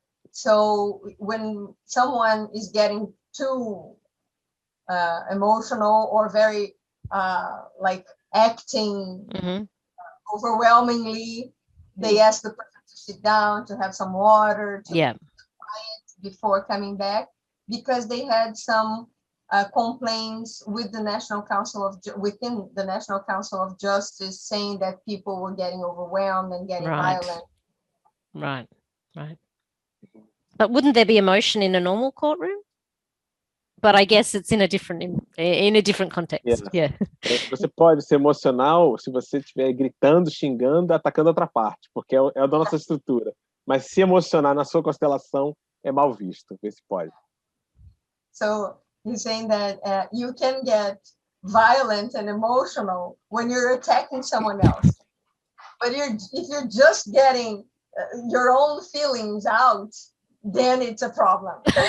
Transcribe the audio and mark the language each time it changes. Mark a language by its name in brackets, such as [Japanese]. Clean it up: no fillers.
[English] So when someone is getting too emotional or very like acting overwhelmingly, they ask the person to sit down, to have some water, to be quiet before coming back, because they had some complaints with the National Council within the National Council of Justice, saying that people were getting overwhelmed and getting violent. Right. But wouldn't there be emotion in a normal courtroom? But I guess it's in a different context. Yeah. [Portuguese] Você pode ser emocional se você estiver gritando, xingando, atacando outra parte, porque é da nossa estrutura. Mas se emocionar na sua constelação é mal visto. Vê se pode. [English] So he's saying that you can get violent and emotional when you're attacking someone else. But if you're just getting your own feelings out, then it's a problem.